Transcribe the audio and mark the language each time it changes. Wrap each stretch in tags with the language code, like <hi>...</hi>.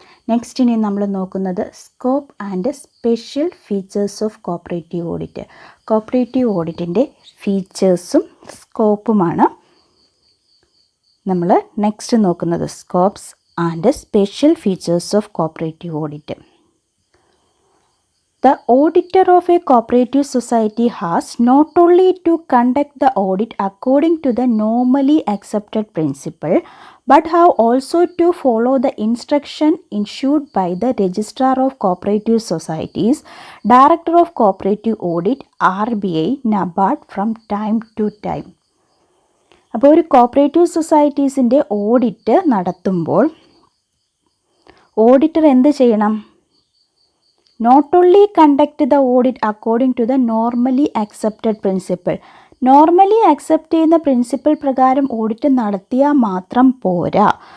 <en>next</en> <ml>ഇനി നമ്മൾ നോക്കുന്നത്</ml> <en>Scope and special features of cooperative audit.</en> <ml>Cooperative ഓഡിറ്റിൻ്റെ ഫീച്ചേഴ്സും സ്കോപ്പുമാണ് നമ്മൾ നെക്സ്റ്റ് നോക്കുന്നത്.</ml> <en>Scopes and special features of cooperative audit. The auditor of a cooperative society has not only to conduct the audit according to the normally accepted principle, but have also to follow the instruction issued by the Registrar of Cooperative Societies, Director of Cooperative Audit, RBI, NABARD from time to time.</en> <ml>അപ്പോൾ ഒരു cooperative സൊസൈറ്റീസിൻ്റെ audit നടത്തുമ്പോൾ auditor എന്ത് ചെയ്യണം?</ml> <en>Not only conduct the audit according to the normally accepted principle.</en> <ml>Normally accept ചെയ്യുന്ന principle പ്രകാരം audit നടത്തിയാൽ മാത്രം പോരാ.</ml>